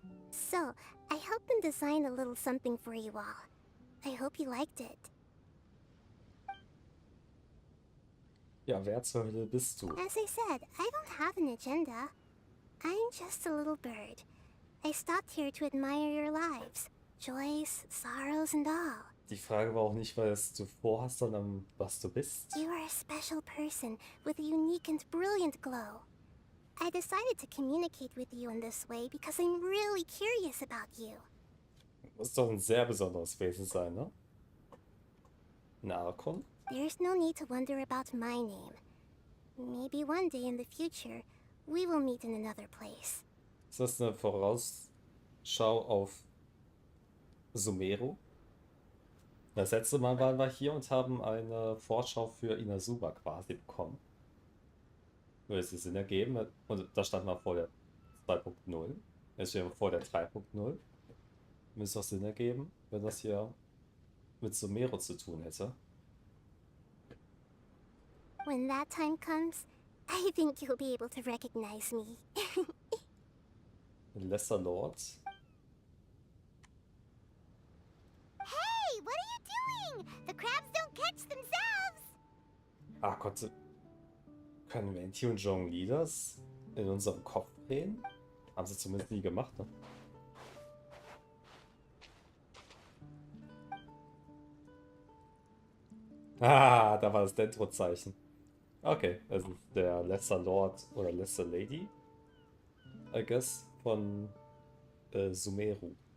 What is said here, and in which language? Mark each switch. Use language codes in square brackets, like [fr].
[en] So, I helped them design a little something for you all. I hope you liked it. [de] Ja, wer zur Hölle bist du? [en] As I said, I don't have an agenda. I'm just a little bird. I stopped here to admire your lives. Joys, sorrows, and all. [de] Die Frage war auch nicht, was du vorhast, sondern was du bist. [en] You are a special person with a unique and brilliant glow. I decided to communicate with you in this way because I'm really curious about you. [de] Muss doch ein sehr besonderes Wesen sein, ne? Ein Arkon? [en] There's no need to wonder about my name. Maybe one day in the future, we will meet in another place. [de] Ist das eine Vorausschau auf Sumeru? Das letzte Mal waren wir hier und haben eine Vorschau für Inazuma quasi bekommen. Würde es Sinn ergeben? Und da stand mal vor der 2.0. Jetzt stehen wir vor der 3.0. Müsste auch Sinn ergeben, wenn das hier mit Sumeru zu tun hätte. [en] When that time comes, I think you'll be able to recognize me. Lesser Lord. Hey, what are you doing? The crabs don't catch themselves! [de] Ah Gott, können Venti und Zhongli das in unserem Kopf drehen? Haben sie zumindest nie gemacht, ne? Ah, da war das Dendro-Zeichen. Okay, das ist der Lesser Lord oder Lesser Lady, [en] I guess, [de] von Sumeru.